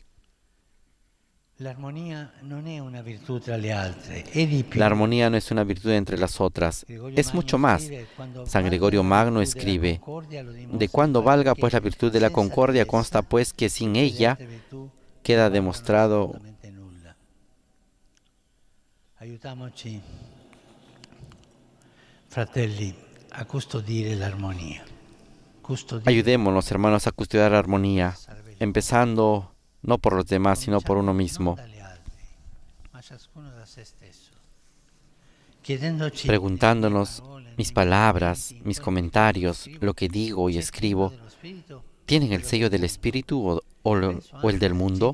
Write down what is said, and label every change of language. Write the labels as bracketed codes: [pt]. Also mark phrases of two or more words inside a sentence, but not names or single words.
[es] La armonía no es una virtud entre las otras, es mucho más. San Gregorio Magno escribe: de cuando valga pues la virtud de la concordia, consta pues que sin ella queda demostrado. [it] Fratelli, a custodire l'armonia. [es] Ayudémonos, hermanos, a custodiar la armonía, empezando no por los demás, sino por uno mismo. Preguntándonos, mis palabras, mis comentarios, lo que digo y escribo, ¿tienen el sello del Espíritu o el del mundo?